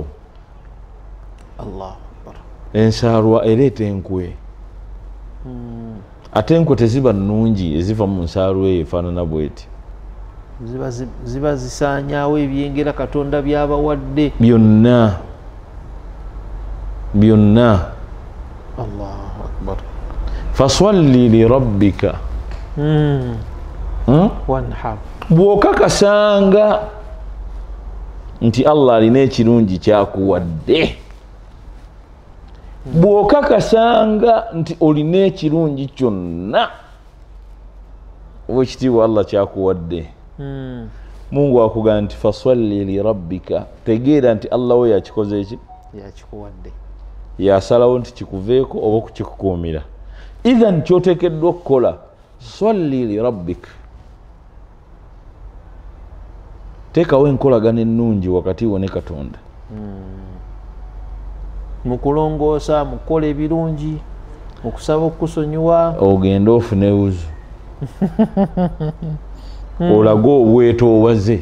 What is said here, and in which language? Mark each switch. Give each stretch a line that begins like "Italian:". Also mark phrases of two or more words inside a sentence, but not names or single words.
Arabic: الله أكبر.
Ganda: Ensaalwa ereeta enkwe. Ate enkwe teziba nnungi eziva mu nsaalwa eyo efaanana bw'eti. Ziba zisaanyaawo ebyengera Katonda byabawadde byonna.
Arabic: الله أكبر. فصل لربك wanhar.
Ganda: Bw'okakasanga nti Allah alina ekirungi kyakuwadde, bw'okakasanga nti olina ekirungi kyonna obwekitiibwa Allah kyakuwadde, Mungu akugamba nti
Arabic: فصل لربك,
Ganda: tegeera nti Allah we yakikoze eki? Yakikuwadde. Yasalawo nti kikuveeko oba okukikukuumira. Idhan kyoteekeddwa okukola
Arabic: صل لربك.
Ganda: Teekawo enkolagana ennungi wakati wo ne Katonda. Mu kulongoosa, mu kukola ebirungi, mu kusaba okusonyiwa. Ogenda ofune wuzu. Olaga obwetoowaze.